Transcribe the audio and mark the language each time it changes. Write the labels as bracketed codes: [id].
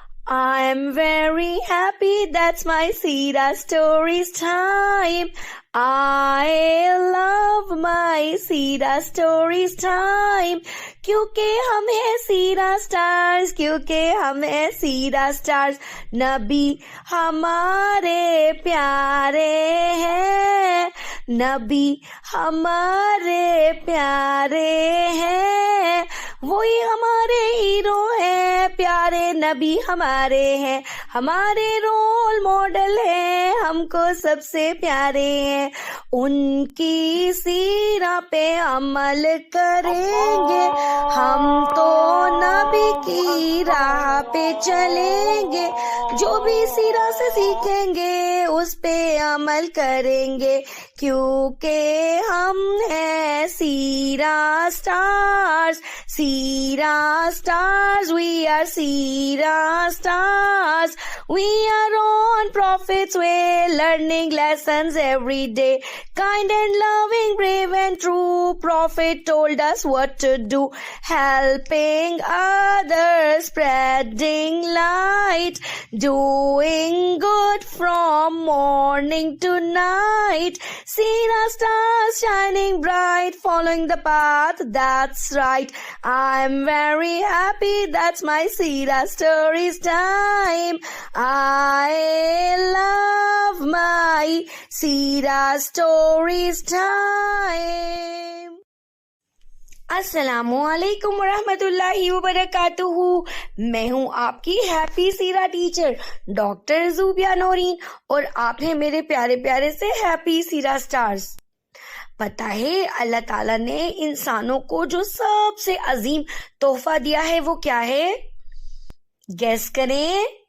[en] I'm very happy, that's my Sira Stories time. I love my Sira Stories time. [hi] क्योंकि हम हैं सीरा stars, क्योंकि हम हैं सीरा स्टार्स. नबी हमारे प्यारे हैं, नबी हमारे प्यारे हैं, वही हमारे हीरो हैं, प्यारे नबी हमारे हैं, हमारे रोल मॉडल हैं, हमको सबसे प्यारे हैं. उनकी सीरा पे अमल करेंगे, हम तो नबी की राह पे चलेंगे, जो भी सीरा से सीखेंगे उस पे अमल करेंगे, क्योंकि हम हैं सीरा stars. [en] Seera stars, we are Seera stars. We are on Prophet's way, learning lessons every day. Kind and loving, brave and true, Prophet told us what to do. Helping others, spreading light, doing good from morning to night. Seera stars shining bright, following the path that's right. I'm very happy, that's my Seera Stories time. I love my Seera Stories time. [hi] अस्सलामुअलैकुम वरहमतुल्लाहि वबरकातुहू. मैं हूँ आपकी happy सीरा teacher doctor ज़ूबिया Naureen और आप हैं मेरे प्यारे प्यारे से हैप्पी सीरा स्टार्स. पता है अल्लाह ताला ने इंसानों को जो सबसे अजीम तोहफा दिया है वो क्या है? गेस करें.